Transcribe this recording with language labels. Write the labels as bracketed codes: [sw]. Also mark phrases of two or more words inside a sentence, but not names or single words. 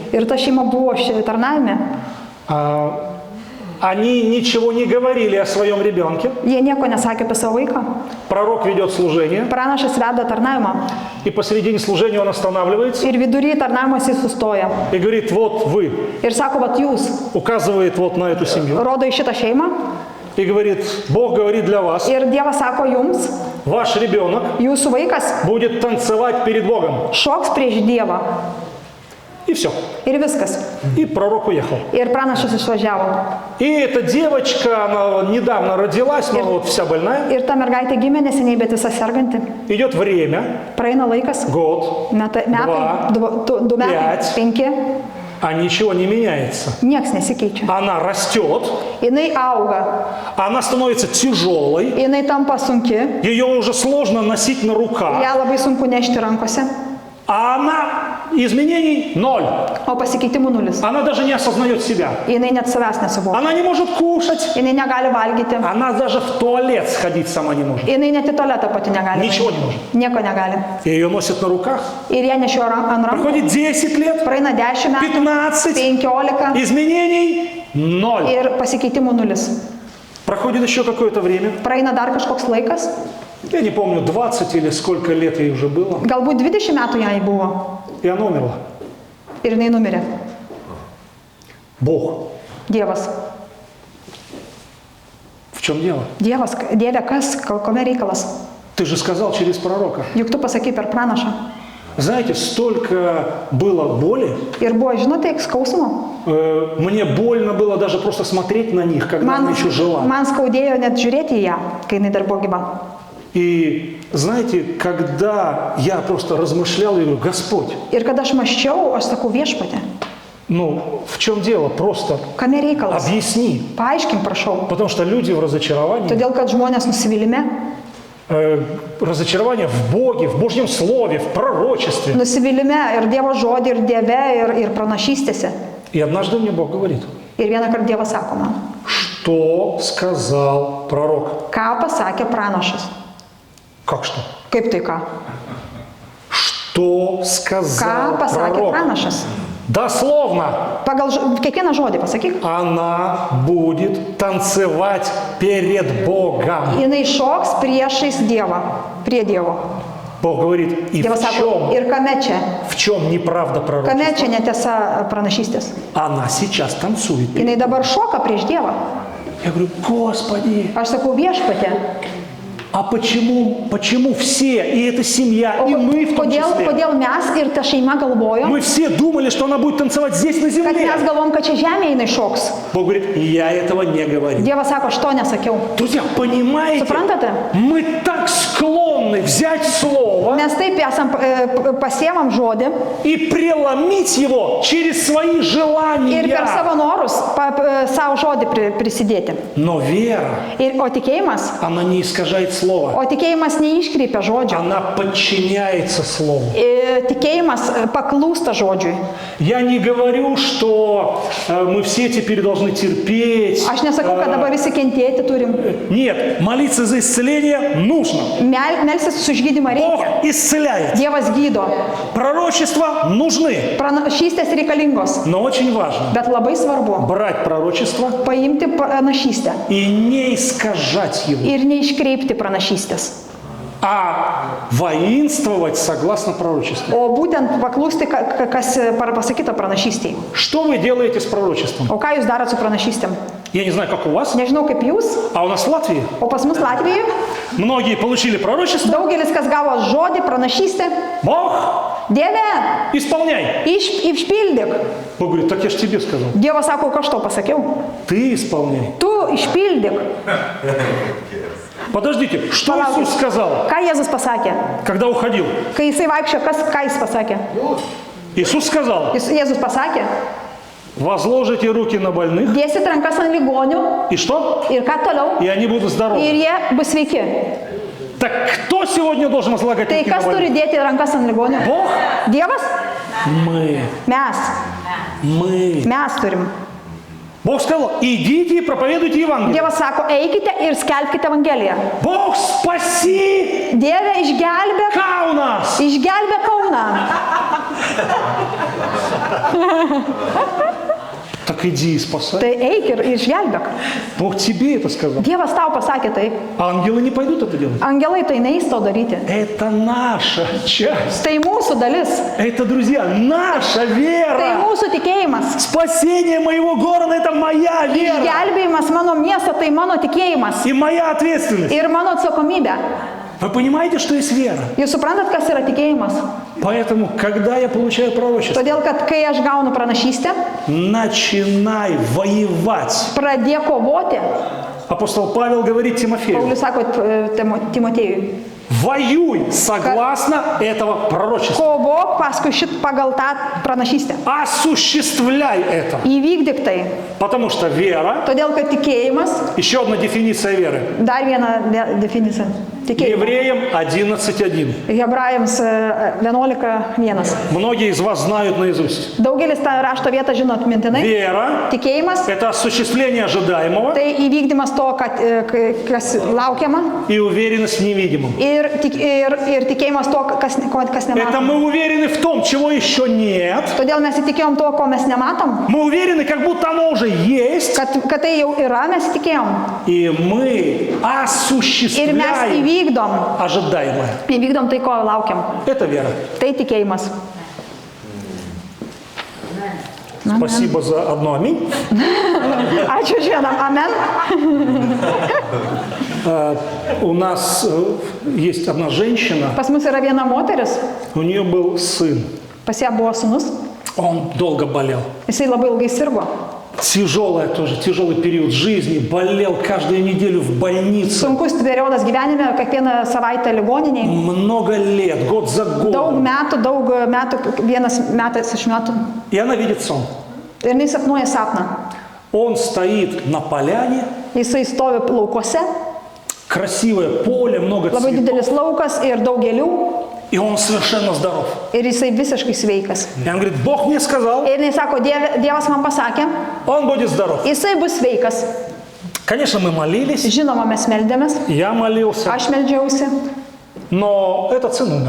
[lt] ir ta šeima buvo tarnavime. [ru] Они ничего не говорили о своем ребенке. [lt] Jie nieko nesakė apie savo vaiką. [ru] Пророк ведет служение, [lt] Pranašas veda tarnavimą [ru] и посередине служения он останавливается [lt] ir vidury tarnavimas jis sustoja. [ru] и говорит: вот вы, [lt] Ir sako, vat jūs, [ru] указывает вот на эту семью, [lt] rodo į šitą šeimą [ru] и говорит: Бог говорит для вас, [lt] ir Dievas sako jums, [ru] ваш ребенок [lt] jūsų vaikas [ru] будет танцевать перед Богом. [lt] šoks prieš Dievą. [ru] И все. [lt] Ir viskas. [ru] И пророк уехал. [lt] Ir pranašas išvažiavo. [ru] И эта девочка, она недавно родилась, но вот вся больная. [lt] Ir ta mergaitė gimė neseniai, bet visa serganti. [ru] Идет время, [lt] Praeina laikas, [ru] год, [lt] metai, [ru] Два, [lt] 2 metai, [ru] пять. 5, а ничего не меняется. [lt] nieks nesikeičia. [ru] Она растет, [lt] Jinai auga, [ru] она становится тяжелой, [lt] jinai tampa sunki, [ru] ее уже сложно носить на руках, [lt] ją labai sunku nešti rankose, [ru] а она изменений ноль. [lt] o pasikeitimų nulis. [ru] Она даже не осознает себя. [lt] Jinai net savęs nesuvokia. [ru] Она не может кушать. [lt] Jinai negali valgyti. [ru] Она даже в туалет сходить сама не может. [lt] Jinai net į tualetą pati negali. [ru] Ничего [lt] nueiti. [ru] не может. [lt] Nieko negali. [ru] И ее носят на руках. [lt] Ir ją nešioja ant rankų. [ru] Проходит 10 лет, [lt] Praeina 10 metų, 15, 15 [ru] изменений ноль. [lt] ir pasikeitimų nulis. [ru] Проходит еще какое-то время. [lt] praeina dar kažkoks laikas, [ru] Я не помню, 20 или сколько лет ей уже было. [lt] galbūt 20 metų jai buvo [ru] И она умерла. [lt] ir jinai numirė. [ru] Бог. [lt] Dievas. [ru] В чем дело? [lt] Dievas, Dieve, kas, kome reikalas? [ru] Ты же сказал через пророка. [lt] Juk tu pasakai per pranašą. [ru] Знаете, столько было боли. [lt] Ir buvo, žinote, skausmo. [ru] Мне больно было даже просто смотреть на них, когда она еще жила. [lt] Man skaudėjo net žiūrėti į ją, kai jinai dar buvo gyva. [ru] И знаете, когда я просто размышлял, я говорю, Господь, [lt] Ir kada aš maščiau, aš sakau viešpatė, [ru] ну в чем дело? Просто [lt] kame reikalas? [ru] объясни. [lt] Paaiškink, prašau. [ru] Потому что люди в разочаровании, [lt] Todėl, kad žmonės nusivylime, [ru] разочарование в Боге, в Божьем Слове, в пророчестве. [lt] nusivylime ir Dievo žodį, ir Dieve, ir pranašystėse. [ru] И однажды мне Бог говорит, [lt] Ir vieną kartą Dievas sako man, [ru] что сказал пророк? [lt] ką pasakė pranašas. [ru] Как что? [lt] Kaip tai ką? [ru] Что сказал [lt] Ką pasakė [ru] пророк? [lt] pranašas? [ru] Дословно. [lt] Pagal kiekvieną žodį pasakyk. [ru] Она будет танцевать перед Богом. [lt] Jinai šoks priešais Dievą, prie Dievo. [ru] Бог говорит, и [lt] Dievas sako, ir kame čia? [ru] в чем неправда пророка? [lt] Kame čia netiesa pranašystės? [ru] Она сейчас танцует. [lt] Jinai dabar šoka prieš Dievą. [ru] Я говорю, Господи, [lt] Aš sakau viešpatė. [ru] а почему все, и эта семья, и мы в том числе, [lt] Kodėl mes ir ta šeima galvojom, [ru] мы все думали, что она будет танцевать здесь на [lt] kad [ru] земле? [lt] mes galvom, kad čia žemėje jinai šoks. [ru] Бог говорит, я этого не говорю. [lt] Dievas sako, aš to nesakiau. [ru] Друзья, понимаете, [lt] Suprantate? [ru] мы так склонны взять слово [lt] Mes taip esam pasiemam žodį [ru] и преломить его через свои желания. [lt] ir per savo norus savo žodį prisidėti. [ru] Но вера, [lt] O tikėjimas, [ru] она не искажает слово. [lt] o tikėjimas neiškreipia žodžio. [ru] Она подчиняется слову. [lt] Tikėjimas paklūsta žodžiui. [ru] Я не говорю, что мы все теперь должны терпеть. [lt] Aš nesakau, kad dabar visi kentėti turim. [ru] Нет, молиться за исцеление нужно. [lt] Melsis už gydymą [ru] Бог [lt] reikia. [ru] исцеляет. [lt] Dievas gydo. [ru] Пророчества нужны. [lt] Pranašystės reikalingos. [ru] Но очень важно [lt] Bet labai svarbu [ru] брать пророчество [lt] paimti pranašystę [ru] и не искажать его, [lt] ir neiškreipti pranašystės. [ru] а воинствовать согласно пророчеству. [lt] O būtent paklūsti, kas pasakyta pranašystėje. [ru] Что вы делаете с пророчеством? [lt] O ką jūs darot su pranašystėm? [ru] Я не знаю, как у вас, [lt] Nežinau kaip jūs, [ru] а у нас в Латвии [lt] o pas mus Latvijoje [ru] многие получили пророчество. [lt] daugelis, kas gavo žodį, pranašystę, [ru] Бог, [lt] Dieve, [ru] исполняй. [lt] išpildyk. [ru] Бог говорит, так я же тебе сказал. [lt] Dievas sako, ką aš tau pasakiau. [ru] Ты исполняй. [lt] Tu išpildyk. [ru] Подождите, что Пожалуйста. Иисус сказал, [lt] Ką Jėzus pasakė? [ru] когда уходил? [lt] Kai jisai vaikščio, ką jis pasakė? [ru] Иисус сказал, [lt] Jėzus pasakė, [ru] возложите руки на больных, [lt] dėsit rankas ant ligonių [ru] и что? [lt] ir ką toliau? [ru] И они будут здоровы. [lt] Ir jie bus sveiki. [ru] Так кто сегодня должен возлагать [lt] Tai [ru] руки на [lt] kas turi [ru] больных? [lt] dėti rankas ant ligonių? [ru] Бог? [lt] Dievas? [ru] Мы. [lt] Mes. Mes turim. [ru] Бог сказал, идите и проповедуйте Евангелие. [lt] Dievas sako, eikite ir skelbkite Evangeliją. [ru] Бог, спаси [lt] Dieve, išgelbėk [ru] Каунас. [lt] Kauną. [ru] Так иди и спасай. [lt] Tai eik ir išgelbėk. [ru] Бог тебе это сказал. [lt] Dievas tau pasakė tai. [ru] Ангелы не пойдут это делать. [lt] Angelai tai neįs to daryti. [ru] Это наша часть. [lt] Tai mūsų dalis. [ru] Это, друзья, наша [lt] Tai [ru] вера. [lt] mūsų tikėjimas. [ru] Спасение моего города – это моя вера. [lt] Išgelbėjimas mano miesto, tai mano tikėjimas. [ru] И моя ответственность. [lt] Ir mano atsakomybė. [ru] Вы понимаете, что есть вера? [lt] Jūs suprantat, kas yra tikėjimas? [ru] Поэтому, когда я получаю пророчество, [lt] Todėl, kad kai aš gaunu pranašystę, [ru] начинай воевать. [lt] pradėk kovoti. [ru] Апостол Павел говорит Тимофею, [lt] Paulius sako Timotėjui, [ru] воюй согласно этого пророчества. [lt] kovok paskui pagal tą pranašystę. [ru] Осуществляй это. [lt] Įvykdyk tai. [ru] Потому что вера, [lt] Todėl, kad tikėjimas, [ru] еще одна дефиниция веры. [lt] dar viena definicija. Tikėjimu. [ru] Евреям 11:1. [lt] Hebrajams 11:1. [ru] Многие из вас знают наизусть. [lt] Daugelis tą rašto vietą žino atmintinai. [ru] Вера [lt] Tikėjimas – [ru] это осуществление ожидаемого [lt] tai įvykdymas to, kas laukiama. [ru] и уверенность в невидимом. [lt] Ir tikėjimas to, kas [ru] Это [lt] nematoma. [ru] мы уверены в том, чего еще нет. [lt] Todėl mes įtikėjom to, ko mes nematom. [ru] Мы уверены, как будто оно уже есть. [lt] Kad tai jau yra, mes įtikėjom. [ru] И мы [lt] Ir mes [ru] осуществляем [lt] įvykdom. [ru] ожидаемое. [lt] Įvykdom tai, ko laukiam. [ru] Это вера. [lt] Tai tikėjimas. [ru] Спасибо за одно аминь. [lt] Ačiū už vieną. Amen. [ru] У нас есть одна женщина, [lt] Pas mus yra viena moteris. [ru] у нее был сын. [lt] Pas ją buvo sūnus. [ru] Он долго болел. [lt] Jisai labai ilgai sirgo. [ru] Тяжелый период жизни. Болел каждую неделю в больнице. [lt] Sunkus periodas gyvenime, kiekvieną savaitę ligoniniai. [ru] Много лет, год за [lt] Daug [ru] годом. [lt] metų, vienas metas iš metų. [ru] И она видит сон. [lt] Ir jis sapnuoja sapną. [ru] Он стоит на поляне, [lt] Jisai stovi laukuose, [ru] красивое поле, много [lt] labai [ru] цветов. [lt] didelis laukas ir daug gėlių. [ru] И он совершенно здоров. [lt] Ir jisai visiškai sveikas. [ru] И он говорит, Бог мне сказал, [lt] Ir jis sako, Dievas man pasakė, [ru] он будет здоров. [lt] jisai bus sveikas. [ru] Конечно, мы молились, [lt] Žinoma, mes meldėmės, [ru] я молился, [lt] aš meldžiausi, [ru] но этот сын умер.